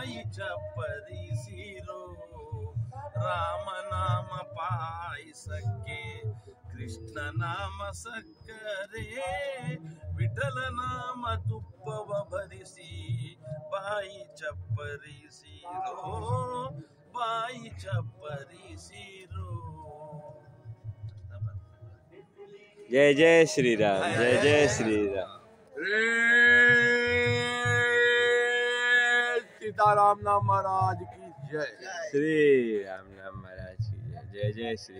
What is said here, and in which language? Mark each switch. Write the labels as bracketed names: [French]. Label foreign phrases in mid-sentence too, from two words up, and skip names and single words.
[Kannada] ಚಪ್ಪರಿಸಿರೋ ರಾಮ ನಾಮ ಪಾಯಸಕ್ಕೆ ಕೃಷ್ಣ ನಾಮ ಸಕ್ಕರೆ ವಿಠಲ ನಾಮ ತುಪ್ಪವ ಭರಿಸಿ ಬಾಯಿ ಚಪ್ಪರಿಸಿರೋ ಬಾಯಿ ಚಪ್ಪರಿಸಿರೋ. [Hindi] जय जय श्री राम, जय जय श्री राम. सीताराम नाम महाराज की जय. श्री राम नाम महाराज की जय. जय जय श्री राम.